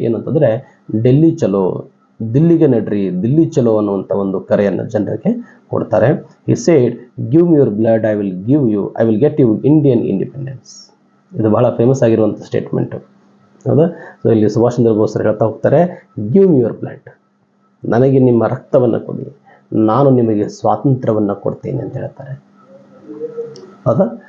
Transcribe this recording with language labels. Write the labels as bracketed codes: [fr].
[kn] ಏನಂತಂದರೆ ಡೆಲ್ಲಿ ಚಲೋ, ದಿಲ್ಲಿಗೆ ನಡ್ರಿ, ದಿಲ್ಲಿ ಚಲೋ ಅನ್ನುವಂಥ ಒಂದು ಕರೆಯನ್ನು ಜನರಿಗೆ ಕೊಡ್ತಾರೆ. [en] He said, give me your blood, I will get you Indian independence. [kn] ಇದು ಬಹಳ ಫೇಮಸ್ ಆಗಿರುವಂಥ ಸ್ಟೇಟ್ಮೆಂಟು, ಹೌದಾ? ಸೊ ಇಲ್ಲಿ ಸುಭಾಷ್ ಚಂದ್ರ ಬೋಸರು ಹೇಳ್ತಾ ಹೋಗ್ತಾರೆ, [en] give me your blood, [kn] ನನಗೆ ನಿಮ್ಮ ರಕ್ತವನ್ನು ಕೊಡಿ, ನಾನು ನಿಮಗೆ ಸ್ವಾತಂತ್ರ್ಯವನ್ನು ಕೊಡ್ತೇನೆ ಅಂತ ಹೇಳ್ತಾರೆ, ಹೌದಾ?